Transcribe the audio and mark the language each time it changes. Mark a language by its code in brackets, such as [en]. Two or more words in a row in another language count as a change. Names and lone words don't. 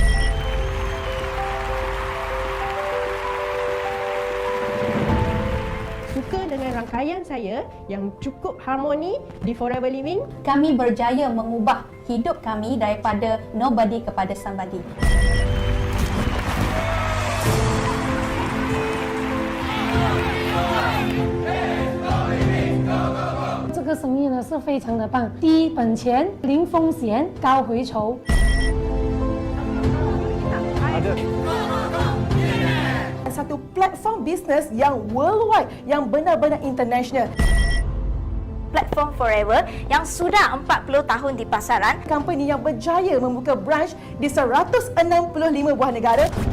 [ms] Suka dengan rangkaian saya yang cukup harmoni di Forever Living. Kami berjaya mengubah hidup kami daripada nobody kepada somebody. [zh] 这个生意呢是非常的棒，低本钱、零风险、高回酬。 [ms] Satu platform bisnes yang worldwide, yang benar-benar international. platform Forever yang sudah 40 tahun di pasaran. Company yang berjaya membuka branch di 165 buah negara.